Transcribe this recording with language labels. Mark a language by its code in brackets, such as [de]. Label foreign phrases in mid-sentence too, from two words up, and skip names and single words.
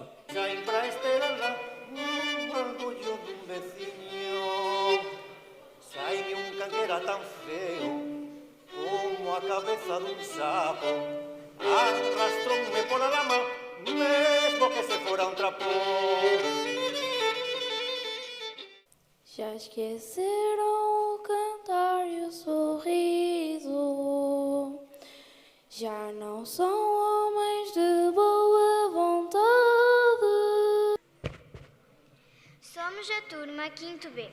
[gl] Caen para Esterala, un orgullo dun veciño. Saime un can que era tan feo como a cabeza dun sapo. Arrastrónme pola lama, mesmo que se fora un trapo. [pt] Já esqueceram o cantar e o sorriso, já não são homens de boa vontade. Somos a turma 5º B.